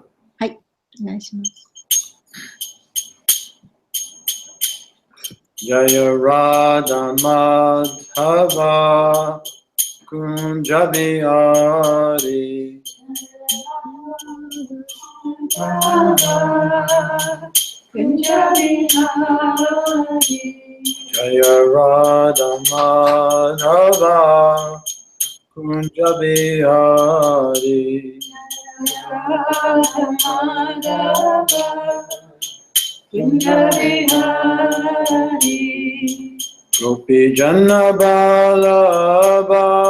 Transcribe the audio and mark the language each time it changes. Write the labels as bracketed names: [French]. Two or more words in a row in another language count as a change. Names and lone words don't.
[Japanese] はい、お願いします。 [Sanskrit] जय राधा माधव कुञ्ज बिहारी. Jaya Radha Madhava Kunja Bihari Gopi Janna Balaba